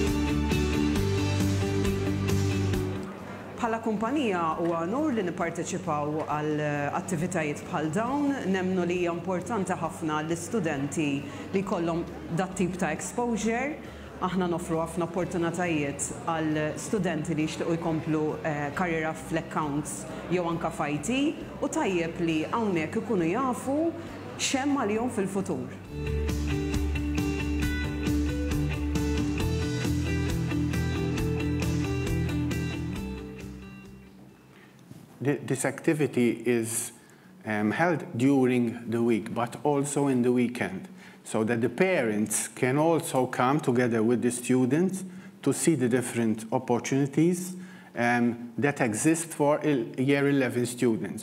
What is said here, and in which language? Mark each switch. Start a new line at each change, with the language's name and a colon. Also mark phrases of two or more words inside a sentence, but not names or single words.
Maltese: Bħala kumpanija huwa onur li nipparteċipaw għal attivitajiet bħal dawn, nemmnu li hija importanti ħafna l-istudenti li jkollhom dat tip ta' exposure. Aħna nofru ħafna opportunitajiet għal studenti li jixtiequ jkomplu karriera fl-accounts jew anke f'IT u tajjeb li hawnhekk ikunu jafu xemm għalihom fil-futur.
English: This activity is held during the week, but also in the weekend, so that the parents can also come together with the students to see the different opportunities that exist for year 11 students.